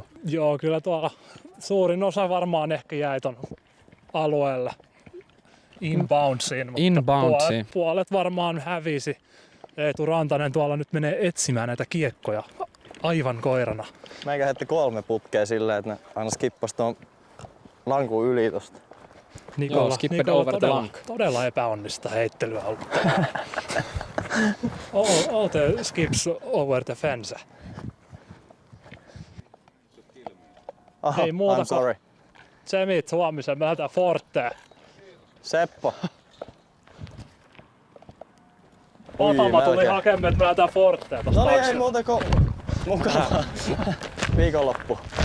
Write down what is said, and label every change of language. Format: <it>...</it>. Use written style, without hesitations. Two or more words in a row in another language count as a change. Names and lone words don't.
<fi>Joo, kyllä tuolla suurin osa varmaan ehkä jäi ton alueelle inboundsiin, mutta puolet varmaan hävisi. Eetu Rantanen tuolla nyt menee etsimään näitä kiekkoja aivan koirana. Meikä heitti 3 putkea silleen, että ne aina skippasi tuon lankun yli tosta. Nikola todella epäonnista heittelyä ollut.</fi> <en>All the skips over the fence.</en> <fi>Ei muuta kuin Tsemit huomisen, me lähdetään Forteen. Seppo. Otama tuli hakemaan, että me lähdetään Forteen. No niin, ei muuta kuin mukavaa viikonloppu.</fi>